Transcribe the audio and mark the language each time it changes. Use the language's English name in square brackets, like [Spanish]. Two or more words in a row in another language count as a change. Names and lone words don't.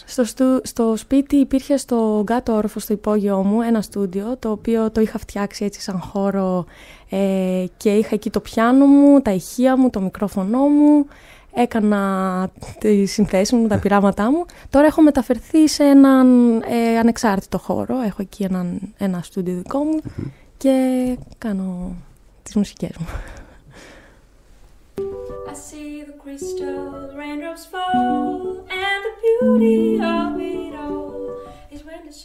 [Greek] Στο σπίτι υπήρχε στο κάτω όροφο, στο υπόγειό μου, ένα στούντιο, το οποίο το είχα φτιάξει έτσι σαν χώρο και είχα εκεί το πιάνο μου, τα ηχεία μου, το μικρόφωνο μου. Έκανα τη συνθέση μου, τα πειράματά μου. Τώρα έχω μεταφερθεί σε έναν ανεξάρτητο χώρο. Έχω εκεί ένα στούντιο δικό μου και κάνω τις μουσικές μου. [English] I see the crystal raindrops fall, and the beauty of it all is when